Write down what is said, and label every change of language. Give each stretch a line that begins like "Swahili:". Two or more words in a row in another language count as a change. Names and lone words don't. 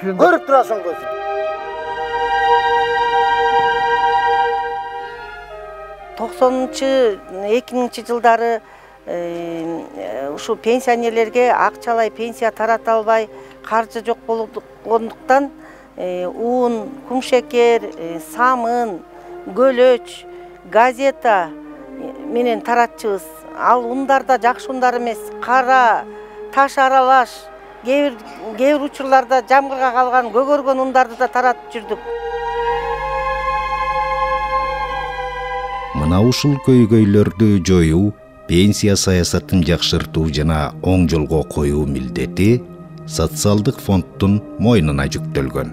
Kyrgyz: Көрүп турасың көзүң. Жылдары ушу пенсионерлерге акчалай пенсия тарата албай, каржы жок болгондуктан un, kum şeker, samın, gölöç, gazeta менен таратчыбыз. Ал ундар да жакшы ундар эмес, кара, таш аралаш, кээ учурларда жамгырга калган көгөргөн ундарды да таратып жүрдүк. Мына ушул көйгөйлөрдү жоюу, пенсия саясатын жакшыртуу жана оң жолго коюу милдети социалдык фонддун мойнуна жүктөлгөн.